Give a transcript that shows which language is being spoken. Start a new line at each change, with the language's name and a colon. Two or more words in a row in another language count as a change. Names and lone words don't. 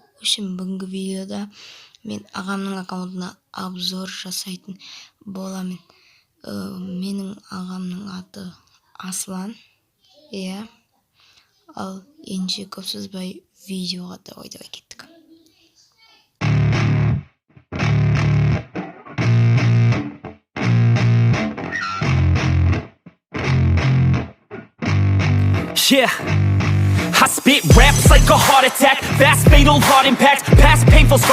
Kazakh: Бүгінгі видеода мен ағамның аккаунтына обзор жасайтын боламын. Менің ағамның аты Аслан. Ал енді көп созбай видеоға давай кеттік.
English: Yeah, I spit raps like a heart attack. Fast, fatal, hard impact. Past painful scars.